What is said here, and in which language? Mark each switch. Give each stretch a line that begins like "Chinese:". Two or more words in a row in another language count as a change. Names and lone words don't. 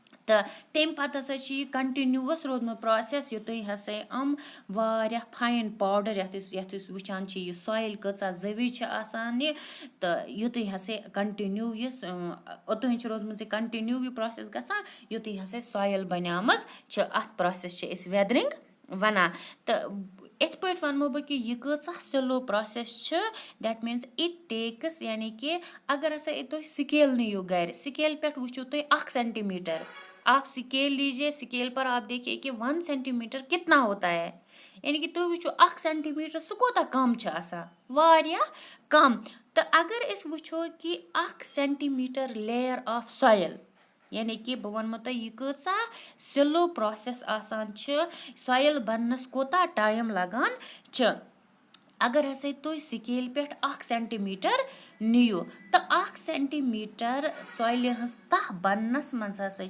Kashmiri: تو تمہِ پَتہٕ ہَسا چھِ یہِ کَنٹِنیوٗوَس روٗدمُت پرٛاسٮ۪س یُتُے ہَسا واریاہ
English: fine powder
Kashmiri: یَتھ أسۍ وٕچھان چھِ یہِ سویِل کۭژاہ زٔوِج چھِ آسان یہِ تہٕ یُتُے ہَسا کَنٹِنیوٗ یُس اوٚتانۍ چھِ روٗدمٕژ یہِ کَنٹِنیوٗ یہِ پرٛاسٮ۪س گژھان یُتُے ہَسا سویِل بَنیٛامٕژ چھِ اَتھ پرٛاسٮ۪س چھِ أسۍ وٮ۪درِنٛگ وَنان تہٕ یِتھ پٲٹھۍ وَنمو بہٕ کہِ یہِ کۭژاہ
English: slow process
Kashmiri: چھِ
English: that means it takes
Kashmiri: یعنی کہِ اگر ہَسا تُہۍ سِکیل نِیِو گَرِ سِکیل پٮ۪ٹھ وٕچھِو تُہۍ 1 سینٹی میٖٹر
Urdu: آپ سکیل لیجیے سکیل پر آپ دیکھیے کہ 1 سینٹی میٹر کتنا ہوتا ہے
Kashmiri: یعنی کہ تُہۍ وٕچھِو 1 سینٹی میٖٹر سُہ کوٗتاہ کَم چھُ آسان واریاہ کَم تہٕ اگر أسۍ وٕچھو کہِ 1 سینٹی میٖٹر
English: layer of
Kashmiri: سویِل یعنی کہ بہٕ وَنمو تۄہہِ یہِ کۭژاہ
English: slow process
Kashmiri: آسان چھِ سویِل بَننَس کوٗتاہ ٹایم لَگان چھِ اگر ہَسا تُہۍ سکیل پٮ۪ٹھ 1 سینٹی میٖٹر نِیِو تہٕ 1 سینٹی میٖٹر سویلہِ ہٕنٛز تَہہ بَننَس منٛز ہَسا